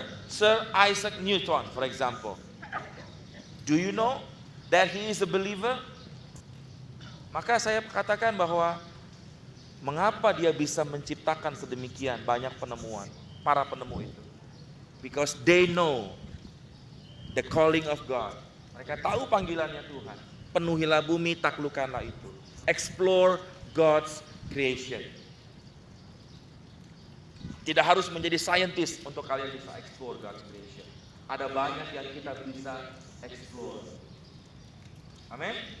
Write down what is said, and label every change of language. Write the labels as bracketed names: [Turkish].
[English] Sir Isaac Newton, for example. Do you know that he is a believer? [Indonesian] Maka saya katakan bahwa mengapa dia bisa menciptakan sedemikian banyak penemuan, para penemu itu. [English] Because they know the calling of God. [Indonesian] Mereka tahu panggilannya Tuhan. Penuhilah bumi, taklukkanlah itu. [English] Explore God's creation. [Indonesian] Tidak harus menjadi scientist untuk kalian bisa explore God's creation. Ada banyak yang kita bisa explore. Amin.